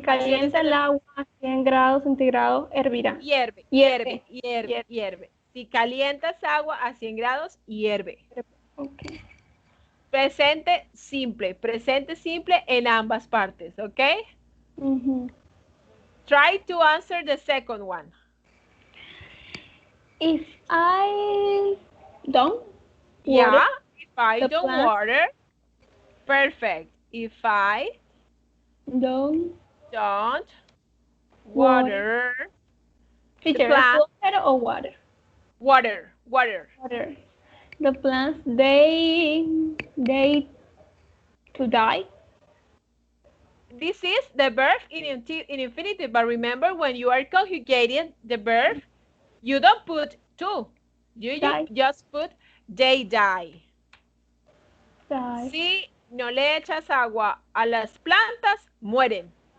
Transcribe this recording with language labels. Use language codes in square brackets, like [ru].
[es] calienta el agua a 100 grados centígrados, hervirá. Hierve. Si calientas agua a 100 grados, hierve. [en] Okay. [es] Presente simple en ambas partes, ¿ok? [en] Try to answer the second one. If I don't water, if I don't water, perfect. If I don't water Teacher, water or water? Water. The plants, they to die. This is the verb in infinitive, but remember when you are conjugating the verb, you don't put to. You just put they die. [es] Si no le echas agua a las plantas, mueren.